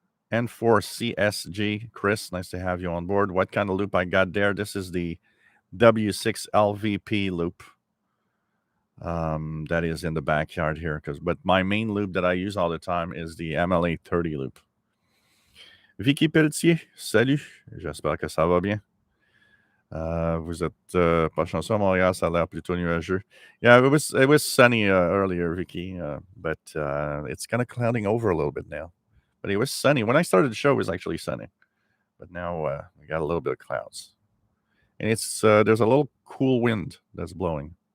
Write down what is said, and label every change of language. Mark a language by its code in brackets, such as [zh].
[en] N4CSG, Chris, nice to have you on board. What kind of loop I got there? This is the W6LVP loop. That is in the backyard here, but my main loop that I use all the time is the MLA30 loop. [fr] Vicky Pelletier, salut, j'espère que ça va bien. Vous êtes pas chanceux à Montréal, ça a l'air plutôt nuageux. [en] Yeah, it was sunny earlier, Vicky, but it's kind of clouding over a little bit now. But it was sunny. When I started the show, it was actually sunny. But now we got a little bit of clouds. And it's there's a little cool wind that's blowing.